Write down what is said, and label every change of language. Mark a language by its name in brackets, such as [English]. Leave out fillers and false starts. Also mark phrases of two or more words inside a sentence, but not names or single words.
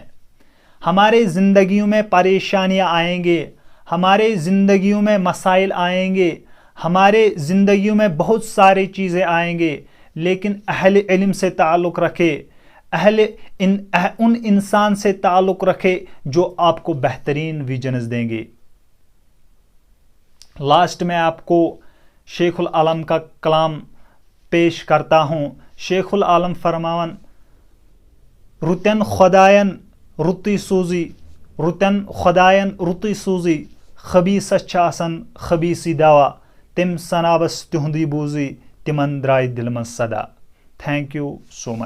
[Urdu] ہمارے زندگیوں میں پریشانیاں آئیں گے، ہمارے زندگیوں میں مسائل آئیں گے، ہمارے زندگیوں میں بہت ساری چیزیں آئیں گے، لیکن اہل علم سے تعلق رکھے، ان انسان سے تعلق رکھے جو آپ کو بہترین ویژنز دیں گے۔ لاسٹ میں آپ کو شیخ العالم کا کلام پیش کرتا ہوں۔ [Kashmiri] شیخ العالم فرماون، رُتن خدایَن رُتُے سوٗزی خبیٖثس چھِ آسان خبیٖثی دوا، تِم سنابس تِہُنٛدُے بوٗزٕے تِمن درٛاے دِلہِ منٛز صدا۔ [English] thank you so much.